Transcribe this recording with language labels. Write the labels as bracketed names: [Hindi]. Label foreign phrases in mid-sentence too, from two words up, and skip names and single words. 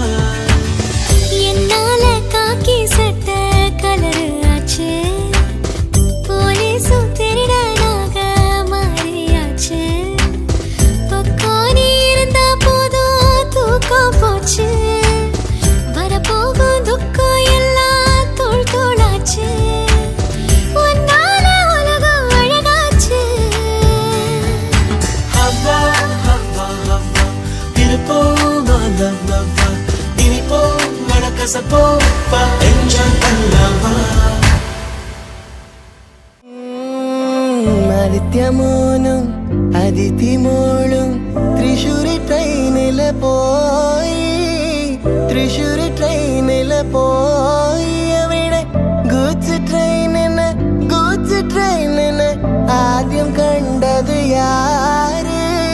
[Tamil] என்னால காக்கி சட்ட கலரு ஆச்சு போலீஸும் திருடனாக மாறியாச்சு பக்கம் நீ இருந்தா போதும் தூக்கம் போச்சு வரப்போகும் துக்கம் எல்லாம் தூள் தூளாச்சு உன்னால உலகம் அழகாச்சு ஹவ்வா ஹவ்வா ஹவ்வா இருப்போமா லவ் லவ்வா இனிப்போ அழகசப்போ வா என்ஜாய் பண்ணலவா [Malayalam] ആദിത്യമോനും അതിഥിമോളും തൃശ്ശൂർ ട്രെയിനില് പോയി അവിടെ ഗൂഡ്സ് ട്രെയിനിന് ആദ്യം കണ്ടത് യാര്